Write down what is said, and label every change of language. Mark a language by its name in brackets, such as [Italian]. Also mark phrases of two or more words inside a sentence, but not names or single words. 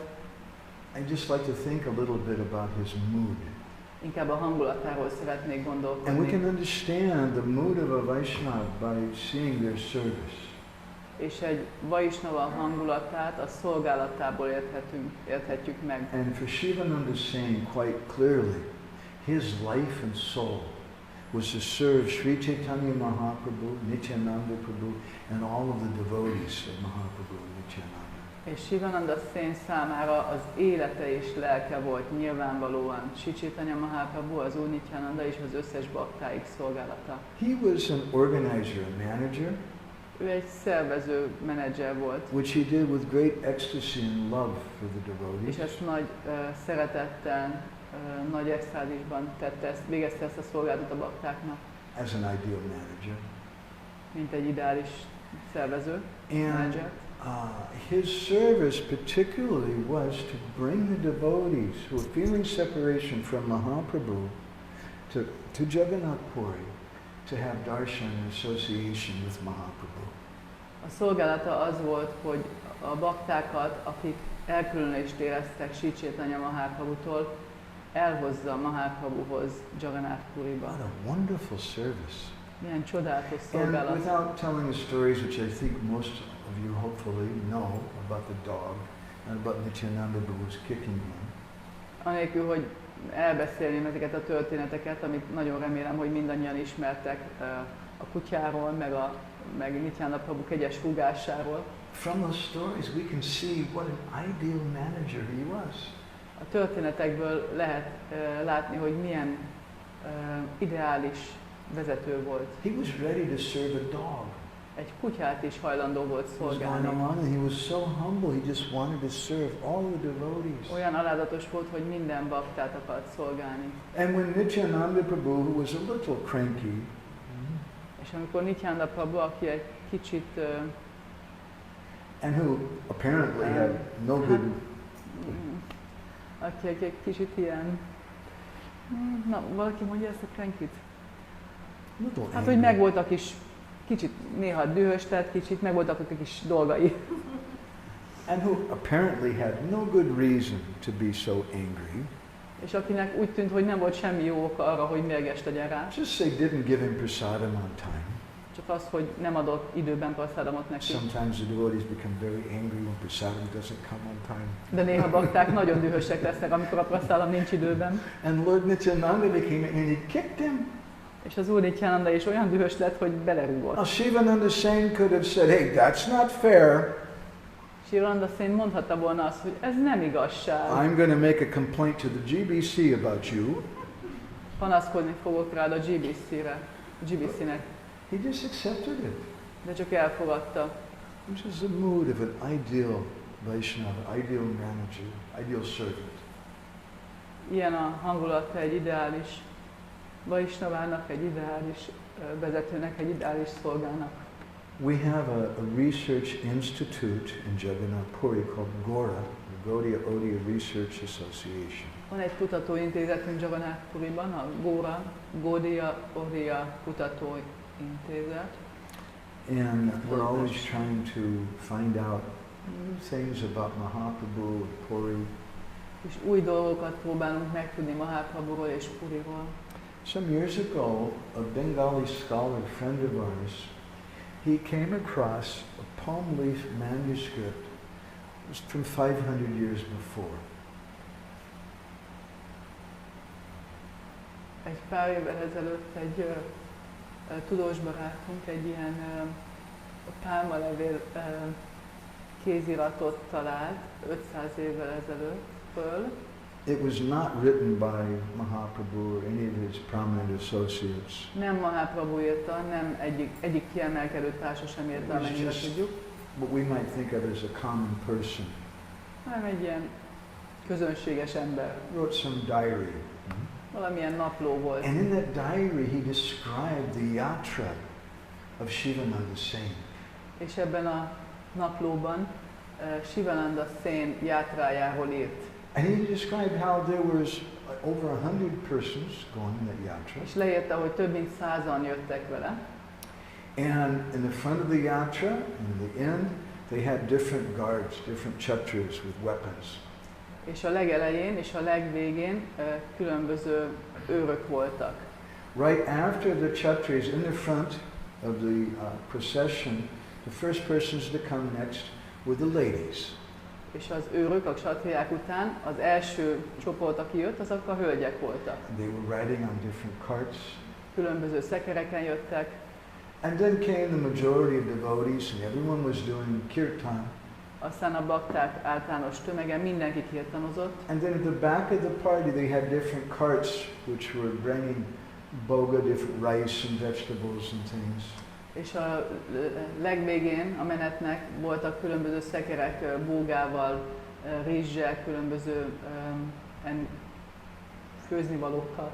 [English] I just like to think a little bit about his mood. [Hungarian] Inkább a hangulatáról szeretnék gondolkodni. [English] And we can understand the mood of a Vaishnava by seeing their service. [Hungarian] És egy Vaishnava hangulatát a szolgálatából érthetjük meg. [English] And for Shivananda saying quite clearly, his life and soul was to serve Sri Chaitanya Mahaprabhu, Nityananda Prabhu, and all of the devotees of Mahaprabhu and Nityananda. [Hungarian] És Shivananda Sen számára az élete és lelke volt nyilvánvalóan Sri Chaitanya Mahaprabhu, az úr Nityananda és az összes baktáik szolgálata. [English] He was an organizer, a manager, [Hungarian] Ő egy szervező menedzser volt. [English] which he did with great ecstasy and love for the devotees. [Hungarian] És ezt nagy szeretettel, nagy extázisban végezte ezt a szolgálatot a baktáknak, [English] As an ideal manager. [Hungarian] mint egy ideális szervező, [English] And [Hungarian] menedzser. [English] his service particularly was to bring the devotees who were feeling separation from Mahaprabhu to Jagannath Puri to have darshan and association with Mahaprabhu. [Hungarian] A szolgálata az volt, hogy a baktákat, akik elkülönülést éreztek Sri Chaitanya Mahaprabhutól, elhozza Mahaprabhuhoz Jagannath Puriba. [English] What a wonderful service. [Hungarian] Milyen csodálatos [English] And [Hungarian] szolgálat. [English] without telling the stories which I think most of you hopefully know about the dog and about Nityananda who was kicking him. [Hungarian] Anélkül, hogy elbeszélném ezeket a történeteket, amit nagyon remélem, hogy mindannyian ismertek a kutyáról, meg Nityananda Prabhu kegyes rúgásáról. [English] From those stories we can see what an ideal manager he was. [Hungarian] A történetekből lehet látni, hogy milyen ideális vezető volt. [English] He was ready to serve a dog. [Hungarian] Egy kutyát is hajlandó volt [English] He was [Hungarian] szolgálni. [English] going on and he was so humble, he just wanted to serve all the devotees. [Hungarian] Olyan alázatos volt, hogy minden baktát akart szolgálni. [English] And when Nityananda Prabhu, who was a little cranky, [Hungarian] És amikor Nityananda Prabhu, aki egy kicsit [English] and who apparently had no good, [Hungarian] aki egy kicsit ilyen, na, valaki mondja ezt a crankit? [English] little [Hungarian] Hát, hogy [English] angry. [Hungarian] megvoltak is, kicsit néha dühös, tehát kicsit megvoltak a kis dolgai. [English] And who apparently had no good reason to be so angry. [Hungarian] És akinek úgy tűnt, hogy nem volt semmi jó oka arra, hogy mérges legyen rá. [English] Just say didn't give him prasadam on time. [Hungarian] Csak az, hogy nem adott időben prasadamot neki. [English] Sometimes the devotees become very angry when prasadam doesn't come on time. [Hungarian] De néha bakták nagyon dühösek lesznek, amikor a prasadam nincs időben. [English] And Lord Nityananda became and he kicked him. [Hungarian] És az úr Nityananda is olyan dühös lett, hogy belerúgott. [English] Now Shivananda Sen could have said, hey, that's not fair. [Hungarian] Shivananda Sen mondhatta volna azt, hogy ez nem igazság. [English] I'm going to make a complaint to the GBC about you. [Hungarian] Panaszkodni fogok rád a GBC-nek. [English] He just accepted it. [Hungarian] De csak elfogadta. [English] Which is the mood of an ideal Vaishnava, ideal manager, ideal servant. [Hungarian] Ilyen a hangulata egy ideális Vaisnavának, egy ideális vezetőnek, egy ideális szolgának. [English] We have a research institute in Jagannath Puri called GORA, the Gaudiya Research Association. [Hungarian] Van egy kutatóintézetünk Jagannath Puriban, a GORA, Gaudiya Kutatóintézet. [English] And we're always trying to find out new things about Mahaprabhu and Puri. [Hungarian] És új dolgokat próbálunk megtudni Mahaprabhuról és Puriról. [English] Some years ago, a Bengali scholar, friend of ours, he came across a palm leaf manuscript. It was from 500 years before. [Hungarian] Egy pár évvel ezelőtt egy tudós barátunk egy ilyen pálmalevél kéziratot talált 500 évvel ezelőtt föl. [English] It was not written by Mahaprabhu or any of his prominent associates. [Hungarian] Nem Mahaprabhu írta, nem egyik kiemelkedő társa sem írta, amennyire tudjuk. [English] What we might think of as a common person. [Hungarian] Hanem egy ilyen közönséges ember. [English] Wrote some diary. [Hungarian] Valamilyen napló volt. [English] And in that diary he described the yatra of Shivananda Sain. [Hungarian] És ebben a naplóban Shivananda Sain játrájáról írt. [English] And he described how there was over 100 persons going in that yatra. [Hungarian] És leírta, hogy több mint 100-an jöttek vele. [English] And in the front of the yatra, in the end, they had different guards, different chatras with weapons. [Hungarian] És a legelején és a legvégén különböző őrök voltak. [English] Right after the chatras, in the front of the procession, the first persons to come next were the ladies. [Hungarian] És az őrök, a ksatriák után az első csoport, aki jött, azok a hölgyek voltak. [English] They were riding on different carts. [Hungarian] Különböző szekereken jöttek. [English] And then came the majority of devotees, and everyone was doing kirtan. [Hungarian] Aztán a bakták általános tömege, mindenki kirtanozott. [English] And then at the back of the party they had different carts which were bringing boga, different rice and vegetables and things. [Hungarian] És a legvégén a menetnek voltak különböző szekerek bógával, rizssel, különböző főznivalókkal.